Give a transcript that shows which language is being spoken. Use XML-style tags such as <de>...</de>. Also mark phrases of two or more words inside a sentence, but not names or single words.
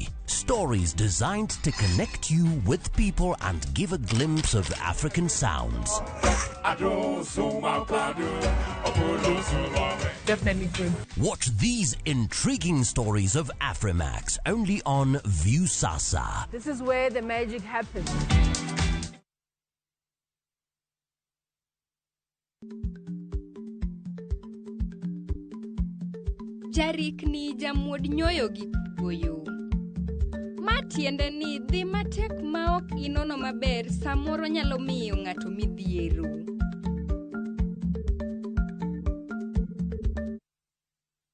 <en>Stories designed to connect you with people and give a glimpse of African sounds. Definitely good. Watch these intriguing stories of Afrimax only on Viusasa. This is where the magic happens.</en> <luo>Jarikni jamuod nyoyo gi goyo. Matiende ni dhi matek maok inono maber samoro nyalo miyo ng'ato midhiero.</luo>